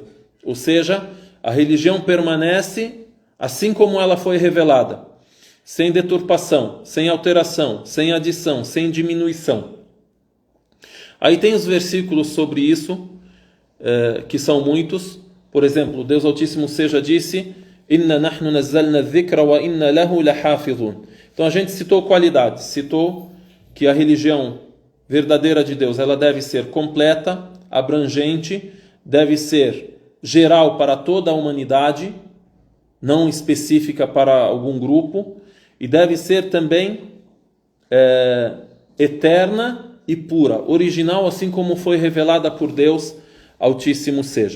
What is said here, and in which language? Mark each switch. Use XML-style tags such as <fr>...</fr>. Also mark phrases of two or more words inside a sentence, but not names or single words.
<pt>Ou seja, a religião permanece assim como ela foi revelada, sem deturpação, sem alteração, sem adição, sem diminuição. Aí tem os versículos sobre isso, que são muitos. Por exemplo, Deus Altíssimo seja disse,</pt> <ar>إنا نحن نزلنا الذكر وإنا له لحافظون.</ar> <pt>Então a gente citou qualidades, citou que a religião verdadeira de Deus, ela deve ser completa, abrangente, deve ser geral para toda a humanidade, não específica para algum grupo, e deve ser também eterna e pura, original, assim como foi revelada por Deus Altíssimo seja.</pt>